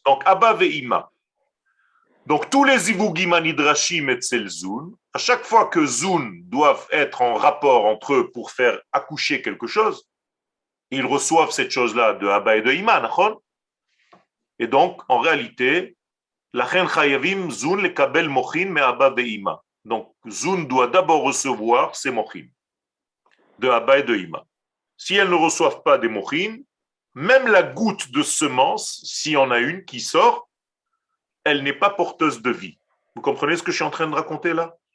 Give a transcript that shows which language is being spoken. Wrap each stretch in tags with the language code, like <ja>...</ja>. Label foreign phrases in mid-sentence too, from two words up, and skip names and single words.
<fr>Donc, Abba ve'ima. Donc, tous les</fr> <he>זיווגים הנדרשים אצל זו״ן,</he> <fr>à chaque fois que zun doivent être en rapport entre eux pour faire accoucher quelque chose, ils reçoivent cette chose-là de Abba et de Ima, nachon. Et donc, en réalité,</fr> <he>לכן חייבים זו״ן לקבל מוחין מאבא ואימא.</he> <fr>Donc, zun doit d'abord recevoir ses mochin de Abba et de Ima. Si elles ne reçoivent pas des mochin, même la goutte de semence, s'il y en a une qui sort, elle n'est pas porteuse de vie. Vous comprenez ce que je suis en train de raconter là?</fr>